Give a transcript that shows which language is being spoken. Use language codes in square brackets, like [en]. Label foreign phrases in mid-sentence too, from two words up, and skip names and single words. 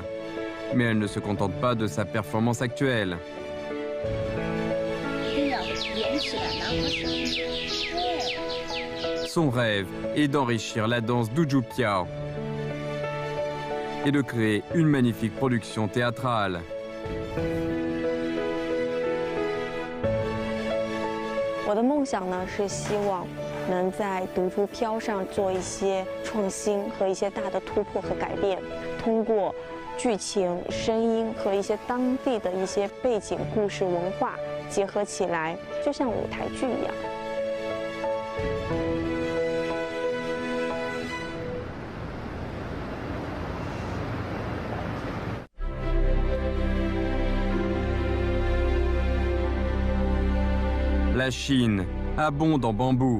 [fr] Mais elle ne se contente pas de sa performance actuelle. Son rêve est d'enrichir la danse Doujou Piao et de créer une magnifique production théâtrale. [zh] 我的梦想呢是希望能在独竹飘上做一些创新和一些大的突破和改变，通过剧情、声音和一些当地的一些背景、故事、文化结合起来，就像舞台剧一样。 [fr] La Chine abonde en bambou.